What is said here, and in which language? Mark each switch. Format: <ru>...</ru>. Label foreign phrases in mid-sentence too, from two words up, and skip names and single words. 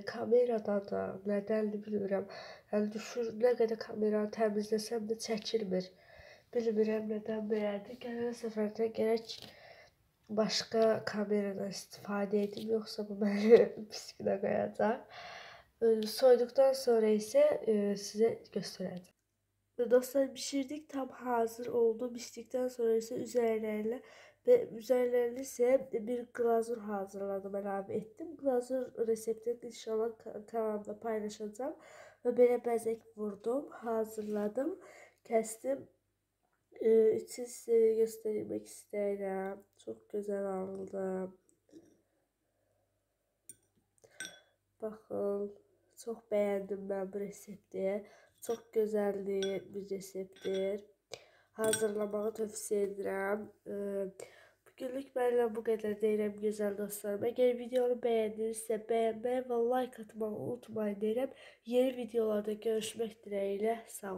<az>Kameradan da, nədəndir bilmirəm. Yəni düşür, nə qədər kameranı təmizləsəm də çəkilmir. Bilmirəm nədən belədir. Gələn səfərdə gərək başqa kameradan istifadə edim, yoxsa bu məni pis günə qoyacaq. Soyduqdan sonra isə sizə göstərəcəm. Dostlar, pişirdik, tam hazır oldu.</az> <tr>Piştikten sonra ise üzerlerine ise bir glazur hazırladım, əlavə ettim. Glazur reseptini inşallah kanalımda paylaşacağım.</tr> <az>Ve belə bəzək vurdum, hazırladım, kəstim.</az> <tr>İçini size göstermek isterim. Çok güzel aldım. Bakın, çok beğendim ben bu resepti. Çok güzeldi bir reseptdir.</tr> <az>Hazırlamağı tövsiyə edirəm. Bugünlük mənimlə bu qədər deyirəm gözəl dostlarım. Əgər videonu bəyəndinizsə bəyənməyi və like atmağı unutmayın deyirəm. Yeni videolarda görüşmək diləğilə. Sağ olun.</az>